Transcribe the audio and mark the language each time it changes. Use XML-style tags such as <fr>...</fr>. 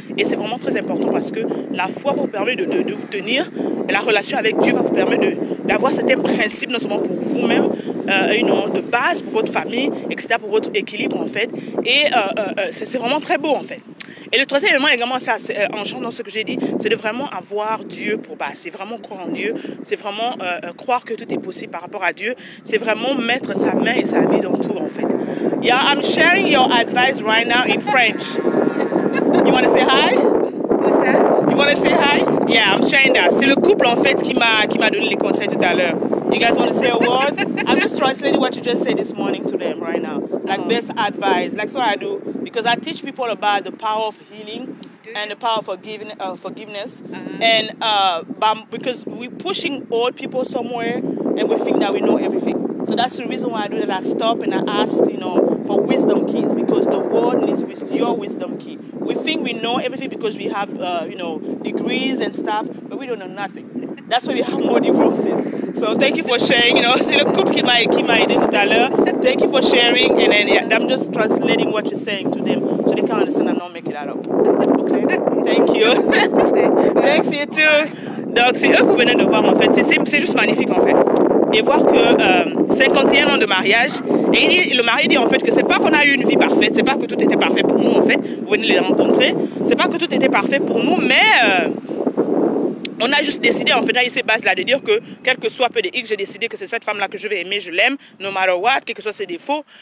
<fr>Et c'est vraiment très important parce que la foi vous permet de vous tenir, et la relation avec Dieu va vous permettre d'avoir certains principes, non seulement pour vous-même, de base pour votre famille, etc., pour votre équilibre en fait. Et c'est vraiment très beau en fait. Et le troisième élément également, ça, en changeant dans ce que j'ai dit, c'est de vraiment avoir Dieu pour base. C'est vraiment croire en Dieu, c'est vraiment croire que tout est possible par rapport à Dieu. C'est vraiment mettre sa main et sa vie dans tout en fait.</fr> <en>Yeah, I'm sharing your advice right now in French. You want to say hi? Who's that? You want to say hi? Yeah, I'm sharing that.</en> <fr>C'est le couple en fait qui m'a donné les conseils tout à l'heure.</fr> <en>You guys want to say a word? I'm just translating what you just said this morning to them right now. Like best advice. Like what I do because I teach people about the power of healing and the power of forgiveness. And because we're pushing old people somewhere and we think that we know everything. So that's the reason why I do that. I stop and I ask, for wisdom keys because the world needs your wisdom key. We think we know everything because we have, degrees and stuff, but we don't know nothing. That's why we have more divorces. So thank you for sharing.</en> <fr>C'est le couple qui m'a aidé tout à l'heure.</fr> <en>Thank you for sharing, and then I'm just translating what you're saying to them so they can understand and not make it that up. Okay? Thank you. Thanks you too.</en> <fr>Donc c'est eux que vous venez de voir en fait. C'est juste magnifique en fait. Et voir que 51 ans de mariage, et le mari dit en fait que c'est pas qu'on a eu une vie parfaite, c'est pas que tout était parfait pour nous en fait, vous venez de les rencontrer, c'est pas que tout était parfait pour nous, mais on a juste décidé en fait, à ces bases là, de dire que quel que soit peu de X, j'ai décidé que c'est cette femme là que je vais aimer, je l'aime,</fr> <en>no matter what,</en> <fr>quel que soit ses défauts.</fr>